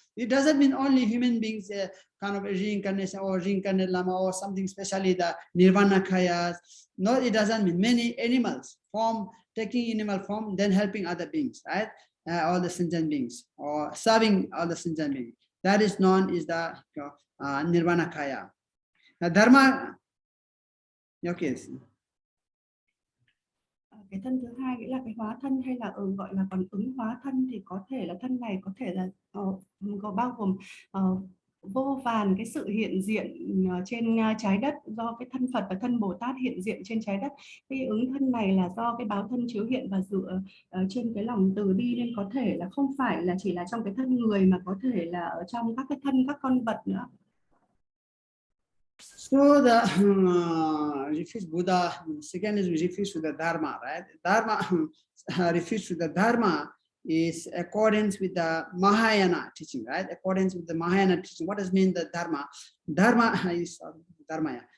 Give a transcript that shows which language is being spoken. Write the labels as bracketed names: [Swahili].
[English] It doesn't mean only human beings, kind of a reincarnation or reincarnated Lama or something, especially the Nirvanakayas. No, it doesn't mean many animals form taking animal form, then helping other beings, right? All the sentient beings, or serving all the sentient beings. That is known as the Nirvana Kaya. Dharma, okay. [Vietnamese] Cái thân thứ hai nghĩa là cái hóa thân, hay là gọi là còn ứng hóa thân, thì có thể là thân này có thể là có bao gồm vô vàn cái sự hiện diện trên trái đất do cái thân Phật và thân Bồ Tát hiện diện trên trái đất. Cái ứng thân này là do cái báo thân chiếu hiện và dựa trên cái lòng từ bi, nên có thể là không phải là chỉ là trong cái thân người, mà có thể là ở trong các cái thân các con vật nữa. [English] So the refers Buddha. Second is we refers to the Dharma, right? Dharma refers to the Dharma is accordance with the Mahayana teaching, right? Accordance with the Mahayana teaching. What does mean the Dharma? Dharma is Dharma. Yeah.